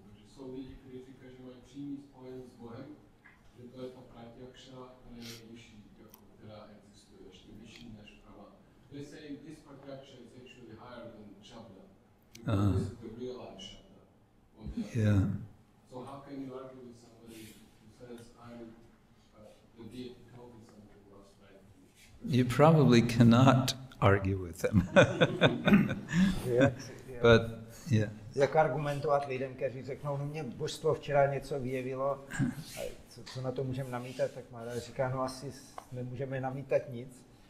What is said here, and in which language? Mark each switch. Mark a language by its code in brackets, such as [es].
[cs] Takže jsou lidi, kteří říkají, že mají přímý spojení s Bohem, že to je ta pratyakša, která je nejvyšší, jako, která existuje, ještě vyšší než prava. [en] They say this pratyakša is actually higher than Shabda, because this is the realized Shabda. Yeah. So how can you argue with somebody who says, I'm the deity told me something was right? You probably cannot argue with them. But, yeah. [cs] Jak argumentovat lidem, kteří řeknou, no mě božstvo včera něco vyjevilo, a co na to můžeme namítat, tak Maharaj říká, no asi nemůžeme namítat nic.